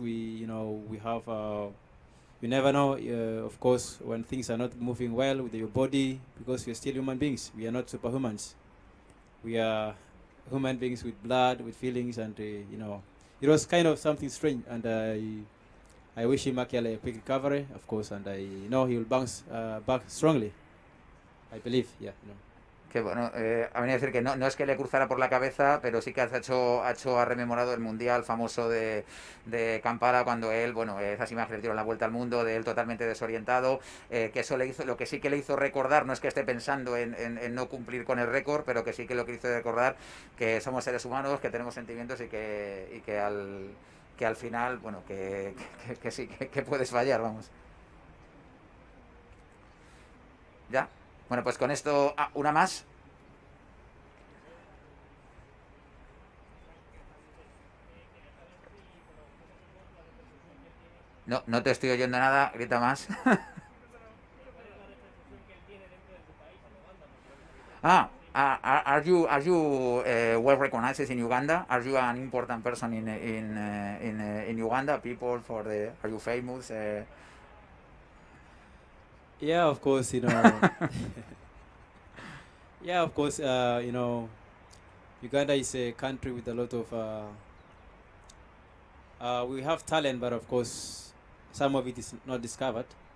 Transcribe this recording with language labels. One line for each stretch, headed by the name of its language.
English: We have, you never know, of course, when things are not moving well with your body, because we are still human beings. We are not superhumans. We are human beings with blood, with feelings, and it was kind of something strange. And I wish him actually a quick recovery, of course, and I know he will bounce back strongly. I believe, yeah.
Spanish: Que bueno, a venir a decir que no es que le cruzara por la cabeza, pero sí que ha rememorado el mundial famoso de Kampala, cuando él, bueno, esas imágenes dieron la vuelta al mundo, de él totalmente desorientado, que eso le hizo, lo que sí que le hizo recordar, no es que esté pensando en no cumplir con el récord, pero que sí que lo que hizo recordar que somos seres humanos, que tenemos sentimientos y que al final, bueno, que sí, que puedes fallar, vamos. ¿Ya? Bueno, pues con esto, una más. No te estoy oyendo nada, grita más.
English: Are you well recognized in Uganda? Are you an important person in Uganda? People are you famous? Yeah, of course, yeah, of course, Uganda is a country with a lot of, we have talent, but of course, some of it is not discovered.